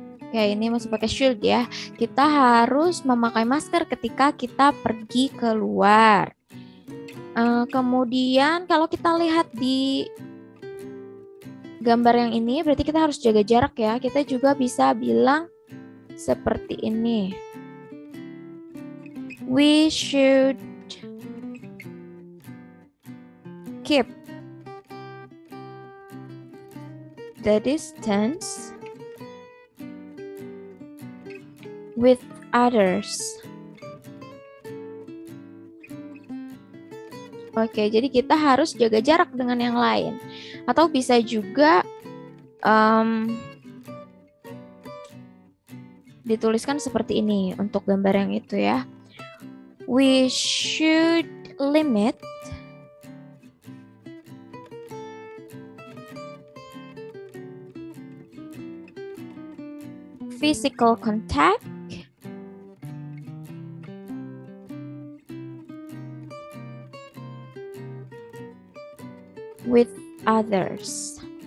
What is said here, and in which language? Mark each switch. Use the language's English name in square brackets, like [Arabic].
[Indonesian] Oke, ini masih pakai should ya. Kita harus memakai masker ketika kita pergi keluar. Kemudian kalau kita lihat di gambar yang ini, berarti kita harus jaga jarak ya. Kita juga bisa bilang seperti ini. [English] We should keep the distance with others. [Indonesian] Oke, jadi kita harus jaga jarak dengan yang lain. Atau bisa juga dituliskan seperti ini untuk gambar yang itu ya. [English] We should limit physical contact with others.